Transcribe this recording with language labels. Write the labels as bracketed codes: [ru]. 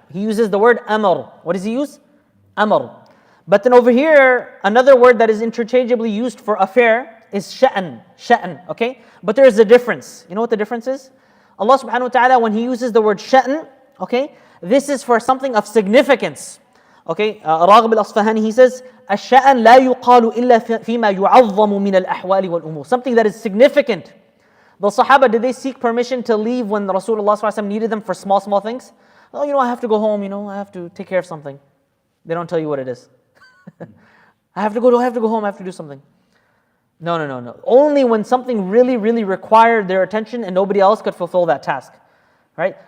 [en] He uses the word amr. What does He use? Amr. But then over here, another word that is interchangeably used for affair is sha'an, okay? But there is a difference. You know what the difference is? Allah subhanahu wa ta'ala, when He uses the word sha'an, okay, this is for something of significance. Okay, Raghib al-Asfahani, he says, [ar] الشأن لا يقال إلا فيما يعظم من الأحوال والأمور. [en] Something that is significant. The Sahaba, did they seek permission to leave when Rasulullah ﷺ needed them for small things? Oh, I have to go home, I have to take care of something. They don't tell you what it is. I have to go home, I have to do something. No. Only when something really required their attention and nobody else could fulfill that task. Right?